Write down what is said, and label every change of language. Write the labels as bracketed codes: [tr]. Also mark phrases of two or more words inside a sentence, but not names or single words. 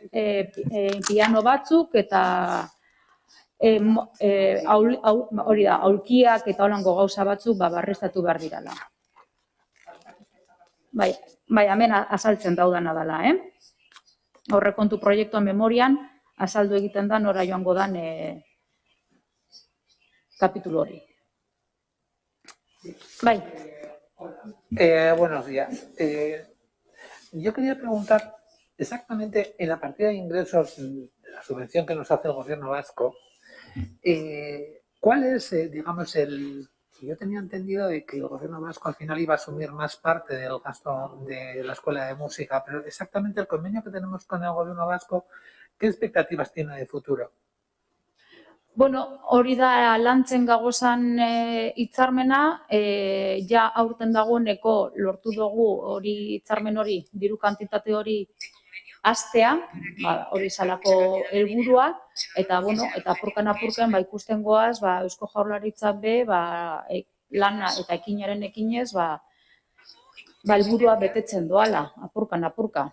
[eu] piano batzuk, eta hori da, aulkiak eta holango gauza batzuk barreztatu behar dirala. Bai, hemen azaltzen daudana dela, aurrekontu proiektuan memorian azaldu egiten da nora joango dan kapitulu hori. Bai. [es] Buenos días. Yo quería preguntar exactamente en la partida de ingresos de la subvención que nos hace el Gobierno vasco, ¿cuál es, digamos, yo tenía entendido de que el Gobierno vasco al final iba a asumir más parte del gasto de la Escuela de Música, pero exactamente el convenio que tenemos con el Gobierno vasco, ¿qué expectativas tiene de futuro? [eu] Bueno, hori da lantzen gagozan hitzarmena, ja aurten dagoeneko lortu dugu hori hitzarmen hori, diru kantitate hori hastea, hori salako helburua, eta apurkan ikusten goaz, Eusko Jaurlaritzak be, lana eta ekinaren ekinez, helburua betetzen doala, apurka.